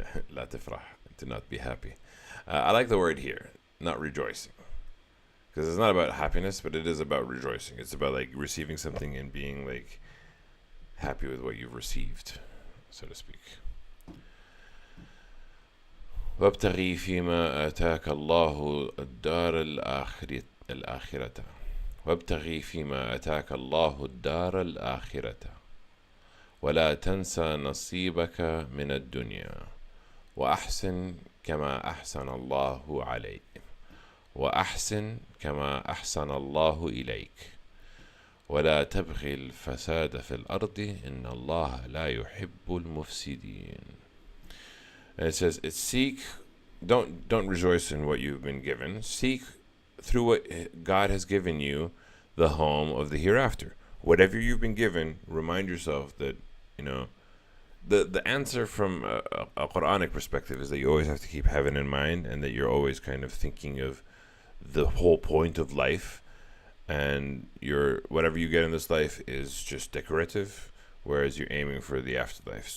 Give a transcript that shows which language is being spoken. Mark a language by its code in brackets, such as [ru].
[en] La tafrah, to not be happy. I like the word here, not rejoicing, because it's not about happiness, but it is about rejoicing. It's about like receiving something and being like happy with what you've received, so to speak. [ar] وابتغي فيما آتاك الله الدار الآخرة وابتغي فيما آتاك الله الدار الآخرة ولا تنسى نصيبك من الدنيا وأحسن كما أحسن الله عليك وأحسن كما أحسن الله إليك ولا تبغي الفساد في الأرض إن الله لا يحب المفسدين. [en] And it says, don't rejoice in what you've been given. Seek through what God has given you the home of the hereafter. Whatever you've been given, remind yourself that, the answer from a Quranic perspective is that you always have to keep heaven in mind, and that you're always kind of thinking of the whole point of life, and whatever you get in this life is just decorative, whereas you're aiming for the afterlife.